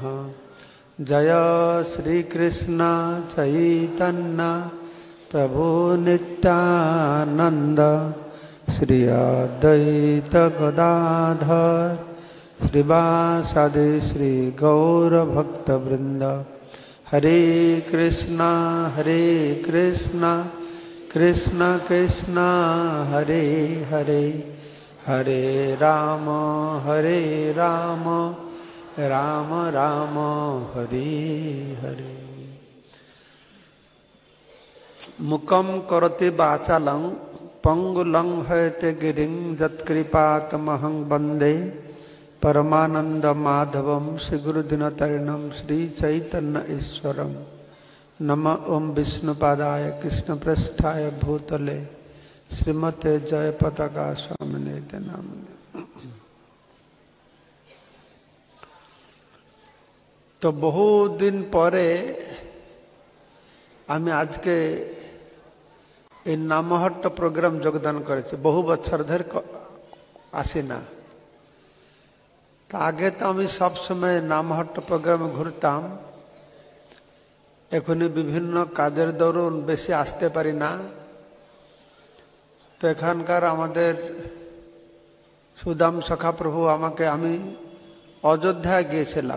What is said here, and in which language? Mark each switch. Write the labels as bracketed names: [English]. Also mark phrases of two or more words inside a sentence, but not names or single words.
[Sanskrit] जय श्री कृष्ण चैतन्य प्रभु नित्यानंद श्री अद्वैत गदाधर श्रीवासादि श्री गौर भक्तवृंद। हरे कृष्णा कृष्ण कृष्ण हरे हरे, हरे राम राम राम हरे हरे। मुकम करोति वाचालं पंगुलं हयते गिरिं यत्कृपातमहं वन्दे परमानंद माधवं श्रीगुरुदिनतरिणं श्रीचैतन्य ईश्वरं। नमः ओं विष्णुपादाय कृष्णपृष्ठाय भूतले श्रीमते जयपताका स्वामिने नामिने। [Bangla] তো বহুত দিন পরে আমি আজ কে নামহট্ট প্রোগ্রাম যোগদান করেছি, বহু বছর ধরে আসি না। তো আগে তো আমি সব সময় নামহট্ট প্রোগ্রামে ঘুরতাম, এখন বিভিন্ন কাজের দরুন বেশি আসতে পারি না। তো এখানকার আমাদের সুদাম সখা প্রভু আমাকে, আমি অযোধ্যা গিয়েছিলাম।